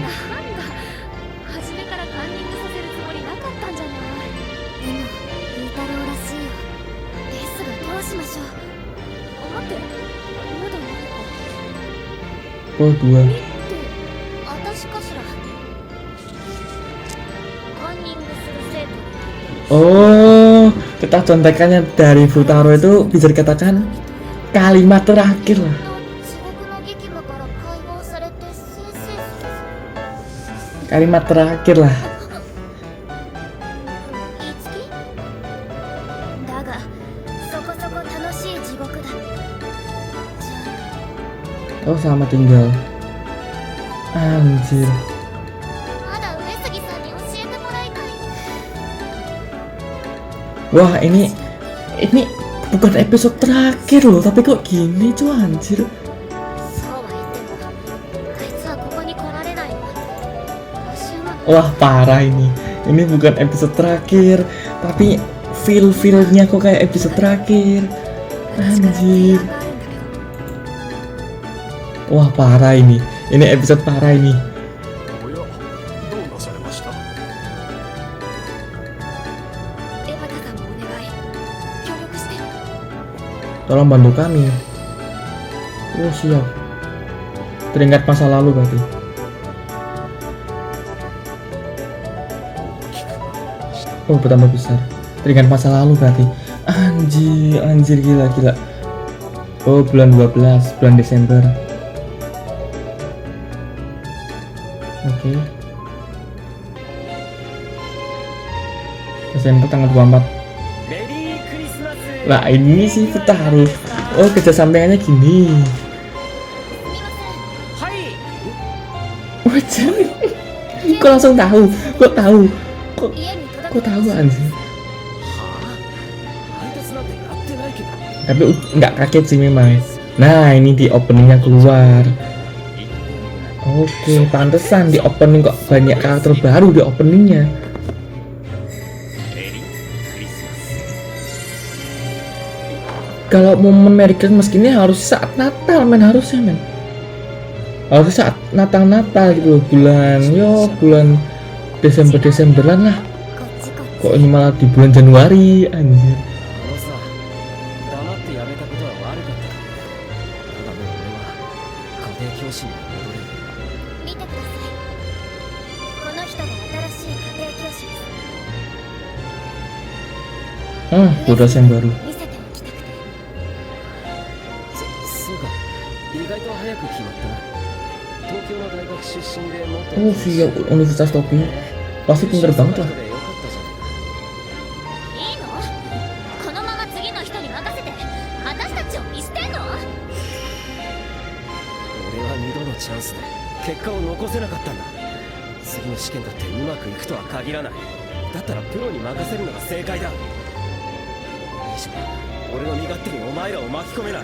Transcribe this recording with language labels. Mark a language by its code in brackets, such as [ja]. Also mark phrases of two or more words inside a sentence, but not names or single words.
[ja] なんだ初めからカンニングさせるつもりなかったんじゃないでも風太郎らしいよですがどうしましょう待ってまだ何か oh 2. って私かしらカンニングする生徒に [id] Oh, kita contekannya dari Futaro itu bisa dikatakan kalimat terakhir lah. [ja] 地獄の激務から解放されてせいせい [id] Kalimat terakhir lah. [ja] いつきだがそこそこ楽しい地獄だじゃ [id] Oh, sama tinggal. Anjir. [ja] あまだ上杉さんに教えてもらいたい [id] Wah, ini bukan episode terakhir loh, tapi kok gini cuy, anjir. [ja] そうは言ってもあいつはここに来られないわ私は [id] Wah, parah ini. Ini bukan episode terakhir, tapi feel-feelnya kok kayak episode terakhir. Anjir. Wah, parah ini. Ini episode parah ini. [ja] おや、どうなされました？エバタさんもお願い協力して [id] Tolong bantu kami. Oh, siap. Teringat masa lalu berarti. Oh, bertambah besar. Teringat masa lalu berarti. Anjir gila. Oh, bulan 12, bulan Desember. Oke. Desember tanggal 24. [ja] メリークリスマス [id] Lah, ini sih Futaro. Oh, kerja sampingannya gini. [ja] はい [id] Wajar. Kok langsung tahu? Kok tahu? [ja] 家に届 [id] Kok tahu anjir? [ja] 配達なんてやってないけど [id] Tapi nggak kaget sih memang. Nah, ini di openingnya keluar. Oke, pantesan di opening kok banyak karakter baru di openingnya. [ja] メリークリスマス [id] Kalau momen [en] Merry Christmas [id] gini harus saat Natal men, harusnya men. Harus saat Natal gitu loh, bulan Desemberan lah. [ja] こっちこっち [id] Kok ini malah di bulan Januari anjir. [ja] あのさ黙ってやめたことは悪かったただもう俺は家庭教師に戻れる見てくださいこの人が新しい家庭教師です [id] Dosen baru. [ja] 見せておきたくてそうか意外と早く決まったな東京の大学出身でもっと [id] Oh, via Universitas Tokyo. Pasti pinter banget lah. [ja] でよかったじゃないかいいのこのまま次の人に任せて私たちを見捨てんの俺は2度のチャンスで結果を残せなかったんだ次の試験だってうまくいくとは限らないだったらプロに任せるのが正解だこれ以上俺の身勝手にお前らを巻き込めない